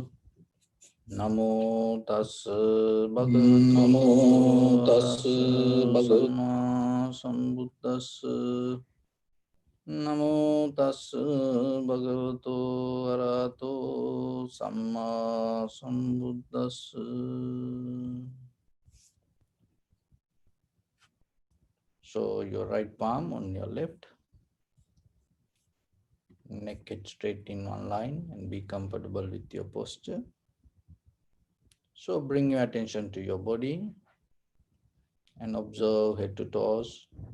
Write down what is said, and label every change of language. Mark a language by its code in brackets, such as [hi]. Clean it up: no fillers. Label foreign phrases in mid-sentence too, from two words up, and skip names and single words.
[pi] Namo tassa bhagavato arahato samma sambuddhassa. Namo tassa bhagavato arahato samma sambuddhassa. [en] So your right palm on your left, neck it straight in one line and be comfortable with your posture. So bring your attention to your body and observe head to toes.